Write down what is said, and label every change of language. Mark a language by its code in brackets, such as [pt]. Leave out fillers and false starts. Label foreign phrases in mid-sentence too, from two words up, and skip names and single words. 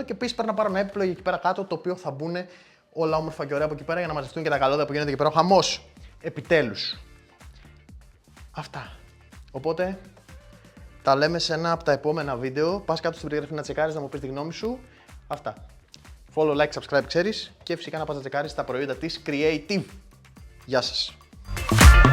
[el] Και επίσης πρέπει να πάρω ένα έπιπλο εκεί πέρα κάτω, το οποίο θα μπουν όλα όμορφα και ωραία από εκεί πέρα για να μαζευτούν και τα καλώδια που γίνεται εκεί πέρα. Ο χαμός. Επιτέλους. Αυτά. Οπότε τα λέμε σε ένα από τα επόμενα βίντεο. Πας κάτω στην περιγραφή να τσεκάρεις, να μου πεις τη γνώμη σου. Αυτά. [en] Follow, like, subscribe, [el] ξέρεις. Και φυσικά να πας να τσεκάρεις τα προϊόντα της Creative. Γεια σας.